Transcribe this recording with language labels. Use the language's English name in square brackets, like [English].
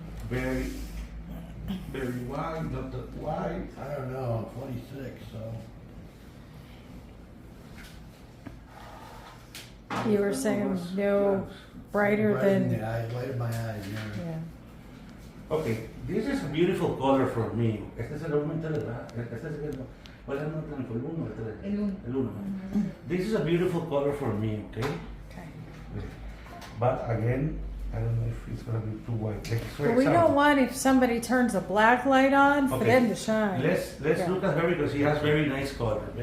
[English] Very white, not that white. I don't know, I'm 26, so. You were saying no brighter Bright in than. the eyes, light in my eyes, yeah. Yeah. Okay, this is a beautiful color for me. [Spanish] Este es el aumento, ¿verdad? Este es el, ¿cuál es el más blanco? ¿El 1 o el 3? El 1. El 1. [English] This is a beautiful color for me, okay? Okay. But again, I don't know if it's gonna be too white. Like, for But we example, don't want if somebody turns a black light on for Okay. them to shine. Let's Yeah. look at her because she has very nice color.